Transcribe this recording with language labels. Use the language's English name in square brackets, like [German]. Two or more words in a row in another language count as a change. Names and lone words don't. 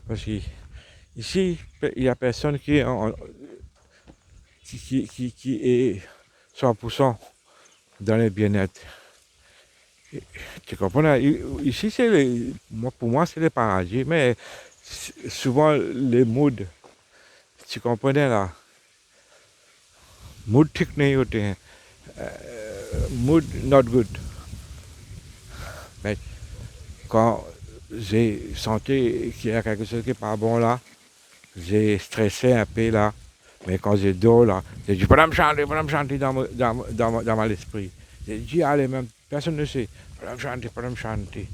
[French] Parce que ici, il n'y a personne qui est 100% dans le bien-être. Tu comprends? Ici, pour moi, c'est le paradis, mais souvent les moods, tu comprenais là, mood [Hindi] ठीक नहीं होते हैं, [English] mood not good. [French] Mais quand j'ai senti qu'il y a quelque chose qui n'est pas bon là, j'ai stressé un peu là, mais quand je dors là, j'ai dit pas me chanter dans mon esprit. J'ai dit allez même, personne ne sait, pas me chanter.